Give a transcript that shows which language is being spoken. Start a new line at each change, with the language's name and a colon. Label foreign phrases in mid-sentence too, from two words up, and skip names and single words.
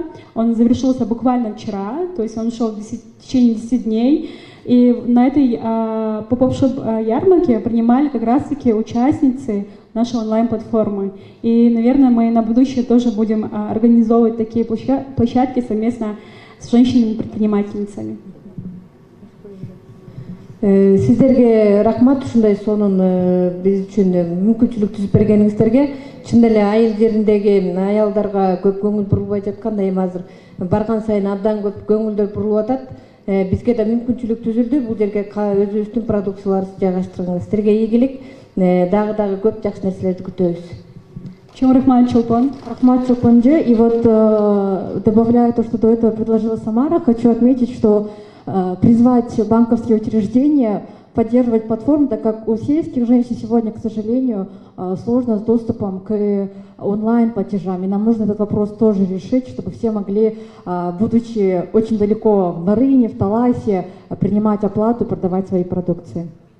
Russian: Он завершился буквально вчера, то есть он шел в течение 10 дней. И на этой поп-ап-шоп ярмарке принимали как раз-таки участницы нашей онлайн-платформы. И, наверное, мы на будущее тоже будем организовывать такие площадки совместно с женщинами-предпринимательницами.
Kyrgyz: Сиздерге рахмат ушундай сонун биз үчүн мүмкүнчүлүк түзүп бергениңиздерге. Чын эле айыл жериндеги аялдарга көп көңүл бурулбай жаткандай, эми азыр барган сайын абдан көп көңүлдөр бурулуп атат. Бизге да мүмкүнчүлүк түзүлдү. Бул жерге өзүбүздүн продукцияларыбызды жайгаштырганга сиздерге ийгилик. Дагы көп жакшы нерселерди күтөбүз. Чем Рахмат Чулпан? Рахмат Чулпанже.
Russian: И вот добавляя то, что до этого предложила Самара, хочу отметить, что призвать банковские учреждения поддерживать платформу, так как у сельских женщин сегодня, к сожалению, сложно с доступом к онлайн-платежам. И нам нужно этот вопрос тоже решить, чтобы все могли, будучи очень далеко в Нарыне, в Таласе, принимать оплату, продавать свои продукции.